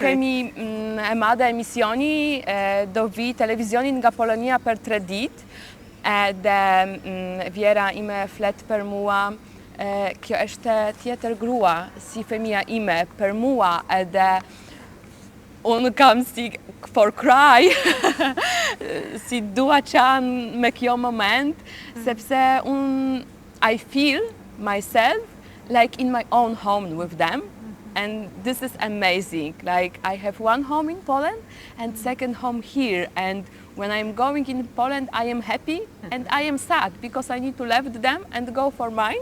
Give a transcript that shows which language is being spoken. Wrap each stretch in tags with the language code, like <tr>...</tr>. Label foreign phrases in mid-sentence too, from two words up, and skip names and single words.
<sq>Jo, kemi e madhe emisioni, do vi televizionin nga Polonia për 3 ditë, edhe vjera ime flet për mua, kjo është tjetër grua, si femia ime për mua, edhe unë kam si</sq> <en>for cry,</en> <sq>si dua qanë me kjo moment, sepse</sq> <en>I feel myself like in my own home with them. And this is amazing. Like, I have one home in Poland and second home here. And when I'm going in Poland, I am happy and I am sad because I need to leave them and go for mine.</en>